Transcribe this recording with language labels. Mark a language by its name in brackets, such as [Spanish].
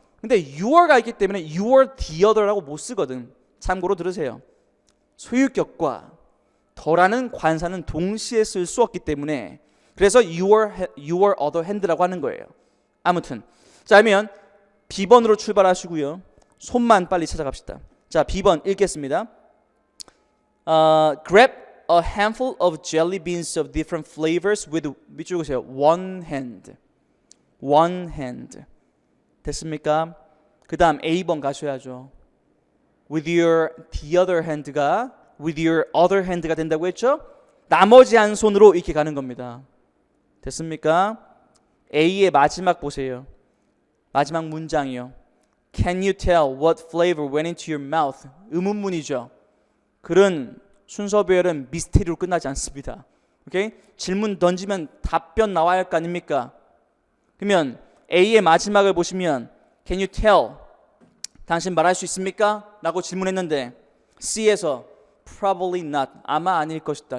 [Korean] 근데 your가 있기 때문에 your the other라고 못 쓰거든. 참고로 들으세요. 소유격과 더라는 관사는 동시에 쓸 수 없기 때문에 그래서 your other hand라고 하는 거예요. 아무튼 자, 그러면 B번으로 출발하시고요. 손만 빨리 찾아갑시다. 자, B번 읽겠습니다. [English] Grab a handful of jelly beans of different flavors with [Korean] 밑줄 그으세요. [English] one hand. one hand. 됐습니까? [Korean] 그 다음 A번 가셔야죠. [English] with your the other hand [Korean] 가 with your other hand가 된다고 했죠? 나머지 한 손으로 이렇게 가는 겁니다. 됐습니까? A의 마지막 보세요. 마지막 문장이요. [English] Can you tell what flavor went into your mouth? [Korean] 의문문이죠. 그런 순서 배열은 미스테리로 끝나지 않습니다. 오케이? 질문 던지면 답변 나와야 할 거 아닙니까? 그러면 A의 마지막을 보시면 [English] Can you tell? [Korean] 당신 말할 수 있습니까? 라고 질문했는데 C에서 [English] Probably not. [Korean] 아마 아닐 것이다.